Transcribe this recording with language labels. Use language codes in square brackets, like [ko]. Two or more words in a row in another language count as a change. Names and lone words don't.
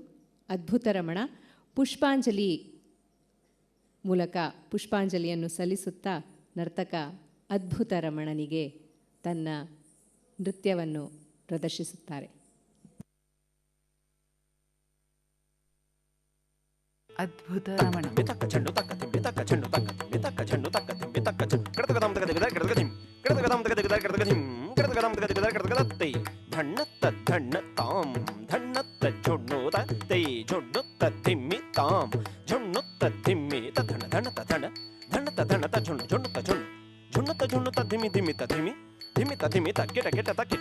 [kn] ಅದ್ಭುತ ರಮಣ ಪುಷ್ಪಾಂಜಲಿ ಮೂಲಕ ಪುಷ್ಪಾಂಜಲಿಯನ್ನು ಸಲ್ಲಿಸುತ್ತಾ ನರ್ತಕ ಅದ್ಭುತ ರಮಣನಿಗೆ ತನ್ನ ನೃತ್ಯವನ್ನು ಪ್ರದರ್ಶಿಸುತ್ತಾರೆ. ಅದ್ಭುತ ರಮಣ. ತಕ್ಕ ಚೆಂಡು ತಕ್ಕ ತಿಂಬಿ ತಕ್ಕ ಚೆಂಡು ತಕ್ಕ ತಿಂಬಿ ತಕ್ಕ ಚೆಂಡು ತಕ್ಕ ತಿಂಬಿ ತಕ್ಕ ಚೆಂಡು ಕಡತಗದಂ ತಗದಿಗದ ಕಡತಗದಿಂ ಕಡತಗದಂ ತಗದಿಗದ ಕಡತಗದಿಂ ಕಡತಗದಂ ತಗದಿಗದ ಕಡತಗದತ್ತೈ ಧಣ್ಣತ್ತ ಧಣ್ಣ ತಾಂ ಧಣ್ಣತ್ತ ಜೊಣ್ಣುತ ತೈ ಜೊಣ್ಣುತ್ತ ತಿಮ್ಮಿ ತಾಂ ಜೊಣ್ಣುತ್ತ ತಿಮ್ಮಿ ತಧಣ ಧಣ್ಣತ ಧಣ ಧಣ್ಣತ ಧಣ್ಣತ ಜೊಣ್ಣು ಜೊಣ್ಣುತ್ತ ಜೊಣ್ಣು ಜೊಣ್ಣುತ್ತ ಜೊಣ್ಣುತ್ತ ಧಿಮಿ ಧಿಮಿತ ಧಿಮಿ ಧಿಮಿತ ಧಿಮಿತ ಕಿಟ ಕಿಟತ ಕಿಟ